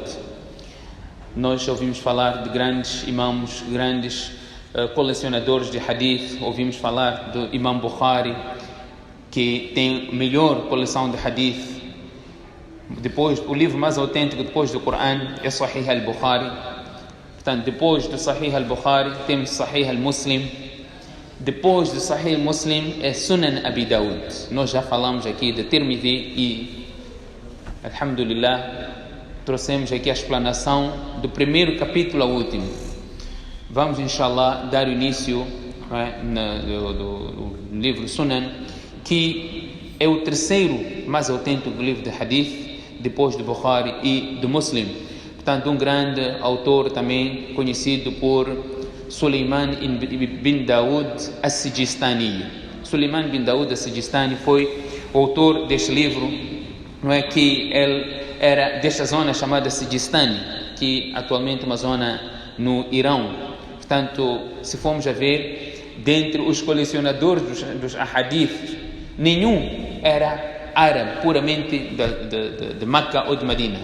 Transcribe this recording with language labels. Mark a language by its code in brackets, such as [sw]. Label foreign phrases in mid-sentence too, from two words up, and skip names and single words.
[pt] Nós ouvimos falar de grandes imãos, grandes colecionadores de hadith. Ouvimos falar do Imam Bukhari, que tem a melhor coleção de hadith. Depois, o livro mais autêntico depois do Coran é Sahih al-Bukhari. Portanto, depois do Sahih al-Bukhari temos Sahih al-Muslim. Depois do Sahih al-Muslim é Sunan Abi Daud. Nós já falamos aqui de Tirmidhi e, alhamdulillah, trouxemos aqui a explanação do primeiro capítulo ao último. Vamos, inshallah, dar início do livro Sunan, que é o terceiro mais autêntico livro de hadith, depois do Bukhari e do Muslim. Portanto, um grande autor também conhecido por Suleiman bin Daud as-Sijistani. Suleiman bin Daud as-Sijistani foi o autor deste livro, que ele era desta zona chamada Sijistani, que atualmente é uma zona no Irão. Portanto, se formos a ver, dentre os colecionadores dos ahadith, nenhum era árabe, puramente de Meca ou de Medina.